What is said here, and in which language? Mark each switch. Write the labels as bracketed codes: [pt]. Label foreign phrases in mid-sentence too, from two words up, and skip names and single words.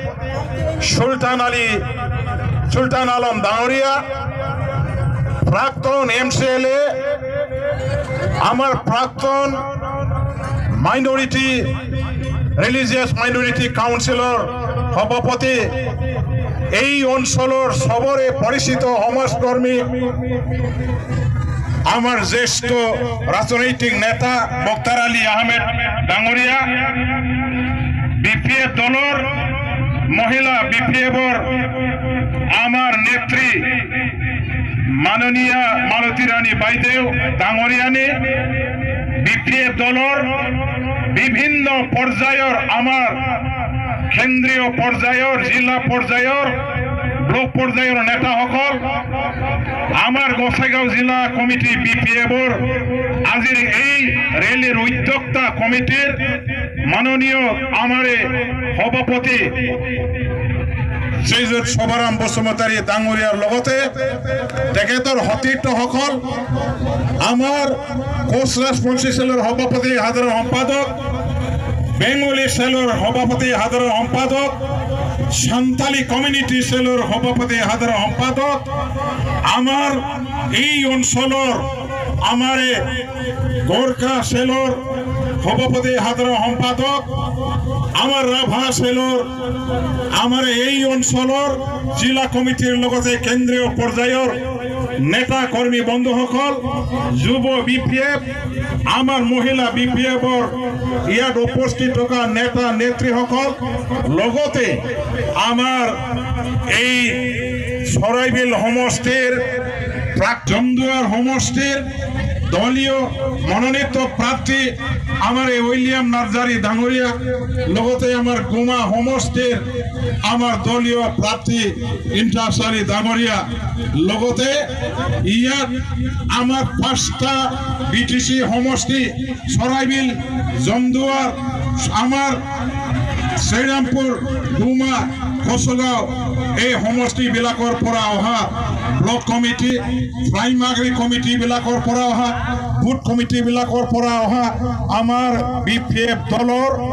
[bn] সুলতান আলম ডাঙৰীয়া প্রাক্তন এমসিএলএ আমার প্রাক্তন মাইনরিটি রিলিজিয়াস মাইনরিটি কাউন্সিলর সভাপতি এই অঞ্চলের সবরে পরিচিত সমাজকর্মী আমার জ্যেষ্ঠ রাজনৈতিক নেতা বক্তার আলী আহমেদ ডাঙৰীয়া বিপিএফ দলের মহিলা বিপিএফর আমার নেত্রী মাননীয়া মালতী রানী বাইদেউ ডাঙৰীয়ানী বিপিএফ দলের বিভিন্ন পর্যায়ের আমার কেন্দ্রীয় পর্যায়ের জিলা পর্যায়ের ব্লক পর্যায়ের নেতাসকল আমার গোসাইগাঁও জিলা কমিটি বিপিএফর আজির এই রেলির উদ্যোক্তা কমিটির মাননীয় আমারে সভাপতি [as] শ্ৰীযুত শোভাৰাম বসুমতাৰী ডাঙৰীয়াৰ লগতে তেখেতৰ সতীৰ্থসকল আমাৰ কোচ ৰাজবংশী সেলৰ সভাপতি সাধাৰণ সম্পাদক [bn] বেঙ্গলী সেলৰ সভাপতি সাধারণ সম্পাদক সান্তালী কমিউনিটি সেলৰ সভাপতি সাধারণ সম্পাদক আমার এই অঞ্চলের আমারে গোর্খা সেলৰ সভাপতি সাধারণ সম্পাদক আমার রাভা সেলৰ আমার এই অঞ্চলের জিলা কমিটির লগতে কেন্দ্রীয় পর্যায়ের নেতা কর্মী বন্ধুসকল যুব বিপিএফ আমার মহিলা বিপিএফর ইয়াত উপস্থিত থকা নেতা নেত্রীসকল লগতে আমার এই চৰাইবিল সমষ্টিৰ জমদুয়ার সমষ্টির দলীয় মনোনীত প্রার্থী আমার উইলিয়াম নার্জারি ডাঙৰীয়া লগতে আমার গুমা সমষ্টির আমার দলীয় প্রার্থী [as] ইন্টাসারি ডাঙৰীয়া লগতে ইয়াত আমার 5টা বিটিসি সমষ্টি চৰাইবিল জমদুয়ার আমার শ্ৰীৰামপুৰ গুমা কচগাঁও এই সমষ্টিবিলাকৰ পৰা অহা ব্লক কমিটি প্ৰাইমাৰী কমিটিবিলাকৰ পৰা অহা বুথ কমিটিবিলাকৰ পৰা অহা আমাৰ বিপিএফ দলৰ